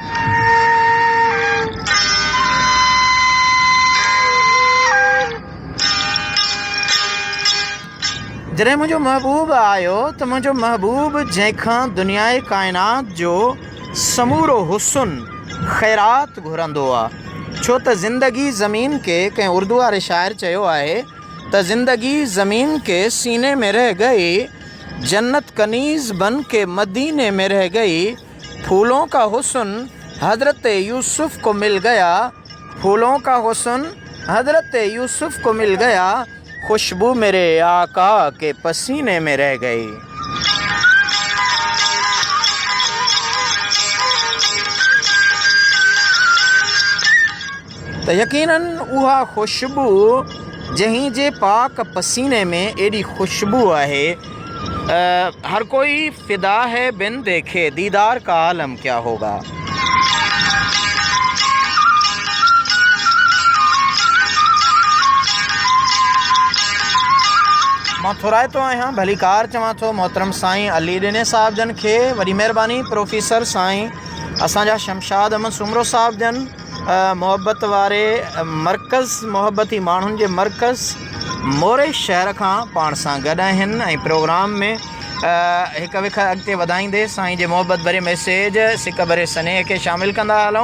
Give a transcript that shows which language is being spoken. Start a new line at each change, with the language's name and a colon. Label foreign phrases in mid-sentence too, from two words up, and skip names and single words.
Sindhi: जॾहिं मुंहिंजो महबूब आयो त मुंहिंजो महबूब जंहिंखां दुनिया काइनात जो समूरो हुस्न ख़ैरात घुरंदो आहे। छो त
Hindi: ज़िंदगी ज़मीन के,
Sindhi: कंहिं उर्दू वारे शाइर चयो आहे त
Hindi: ज़िंदगी ज़मीन के सीने में रह गई, जन्नत कनीज़ बन के मदीने में रह गई, फूलों का हुस्न हज़रत यूसुफ़ को मिल गया, फूलों का हुस्न हज़रत यूसुफ़ को मिल गया, खुशबू मेरे आका के पसीने में रह गई।
Sindhi: त यकीनन उहा खुशबू जहीं जे पाक पसीने में एॾी खुशबू आहे,
Hindi: हर कोई फ़िदा है बिन देखे, दीदार का आलम क्या होगा।
Sindhi: मां थोराइतो आहियां, भली कार चवां थो मोहतरम साईं अली ॾिने साहिब जन खे वॾी महिरबानी। प्रोफेसर साईं असांजा शमशाद अहमद सुमरो साहिब जन मोहब्बत वारे मर्कज़, मोहब्बती माण्हुनि जे मर्कज़ मोरे शहर खां पाण सां गॾु आहिनि ऐं प्रोग्राम में हिक विख अॻिते वधाईंदे साईं जे मोहब्बत भरे मैसेज, सिक भरे स्नेह खे शामिलु कंदा हलूं।